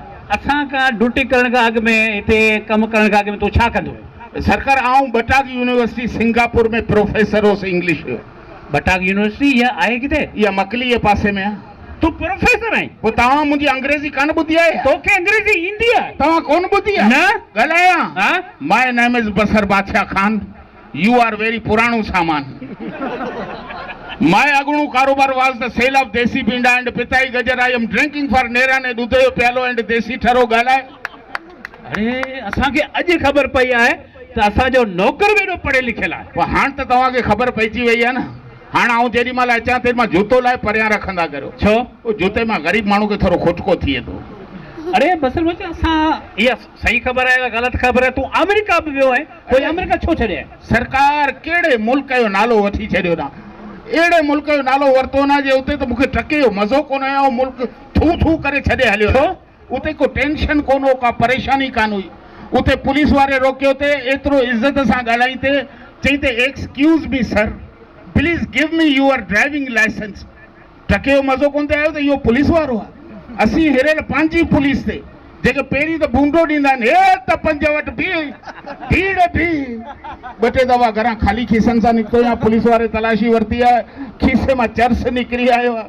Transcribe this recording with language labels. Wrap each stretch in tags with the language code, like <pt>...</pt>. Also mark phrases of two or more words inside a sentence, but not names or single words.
<sd>असां खां ड्यूटी करण खां अॻु में, हिते कमु करण खां अॻु में तूं छा कंदो हुयो? सरकार, आऊं बटाक यूनिवर्सिटी सिंगापुर में प्रोफेसर होसि इंग्लिश जो। बटाक यूनिवर्सिटी इहा आहे किथे? इहा मकली जे पासे में आहे। तूं प्रोफेसर आहीं? पोइ तव्हां मुंहिंजी अंग्रेज़ी कान ॿुधी आहे? तोखे अंग्रेज़ी ईंदी आहे? तव्हां कोन ॿुधी आहे? न ॻाल्हायां। हा?</sd> <en>My name is Basar Badshah Khan, You are very</en> <sd>पुराणो सामान।</sd> <en>माय</en> <sd>अगणू कारोबार</sd> <en>was the sale of</en> <sd>देसी पिंडा</sd> <en>एंड</en> <sd>पिताई गजर।</sd> <en>I am drinking for</en> <sd>नेरान ऐं ॾुध जो प्यालो एंड देसी ठरो। ॻाल्हाए। अरे असांखे अॼु ख़बर पई आहे त असांजो नौकर बि एॾो पढ़ियल लिखियल आहे। पोइ हाणे त तव्हांखे ख़बर पइजी वई आहे न। हाणे आऊं जेॾी महिल अचां तेॾी महिल जूतो लाइ परियां रखंदा करियो। छो? उहो जूते मां ग़रीब माण्हू खे थोरो खुटको थिए थो। अरे बसर बादशाह, असां इहा सही ख़बर आहे या ग़लति ख़बर आहे? तूं अमेरिका बि वियो आहे, कोई अमेरिका छो छॾे? सरकार कहिड़े मुल्क जो नालो वठी छॾियो न? अहिड़े मुल्क जो नालो वरितो न जे उते त मूंखे टके जो मज़ो कोन आयो। उहो मुल्क थू थू करे छॾे हलियो। छो? उते को टेंशन कोन हो, का परेशानी कान हुई। उते पुलिस वारे रोकियो ते, एतिरो इज़त सां ॻाल्हाई ते, चई ते</sd> <en>Excuse me sir, please give me your driving license.</en> <sd>टके जो मज़ो कोन ते आयो त इहो पुलिस वारो आहे? असीं हिरियल पंहिंजी पुलिस ते, जेके पहिरीं त बूंदो ॾींदा आहिनि, हे त 5 वटि भीड़ 2-3 दफ़ा घरां ख़ाली खीसनि सां निकितो या पुलिस वारे तलाशी वरिती आहे, खीसे मां चर्स निकिरी आयो आहे।</sd>